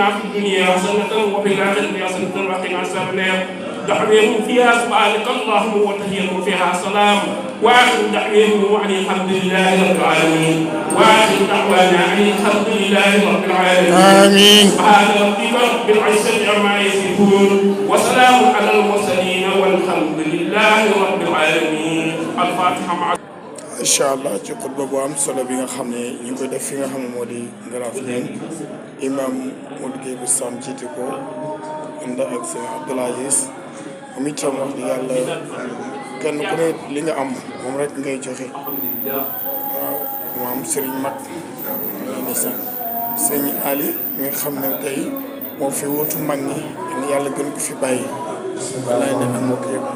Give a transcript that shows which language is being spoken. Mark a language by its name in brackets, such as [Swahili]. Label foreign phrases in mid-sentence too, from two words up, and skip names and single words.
[Arabic] في الدنيا حسنة وفي الآخرة حسنة وقنا عذاب النار دعوهم فيها سبحانك اللهم وتحيتهم فيها سلام وآخر دعوهم عن الحمد لله رب العالمين وآخر دعوانا عن الحمد لله رب العالمين آمين سبحان ربك رب العزة عما يصفون وسلام على المرسلين والحمد لله رب العالمين الفاتحة مع إن شاء الله [Wolof] ci xutba bu am solo bi nga xam ne ñu ngi koy def fi nga xam ne moo di Ngaraaf Léne imam Modou Gueye bu Sam jiite ko ànd ak sëñ Abdoul Aziz moom itam wax di yàlla kenn ku ne li nga am moom rek ngay joxe waaw maam Serigne Mag ni sax sëñ Ali mi nga xam ne tey moo fi wutu mag ñi yàlla gën ko fi bàyyi walaay ne ak mbokk yëpp